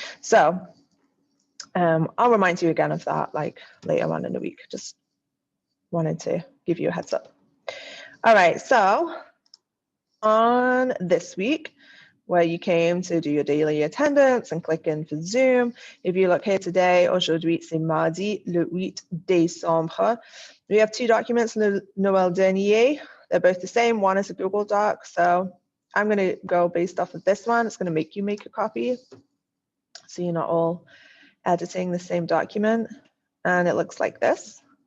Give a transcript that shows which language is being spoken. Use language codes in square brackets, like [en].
[en] So I'll remind you again of that like later on in the week. Just wanted to give you a heads up. All right, so on this week, where you came to do your daily attendance and click in for Zoom. If you look here today, [fr] aujourd'hui c'est mardi, le 8 décembre. [en] We have 2 documents, le Noël dernier. They're both the same. One is a Google Doc. So I'm going to go based off of this one. It's going to make you make a copy, so you're not all editing the same document. And it looks like this.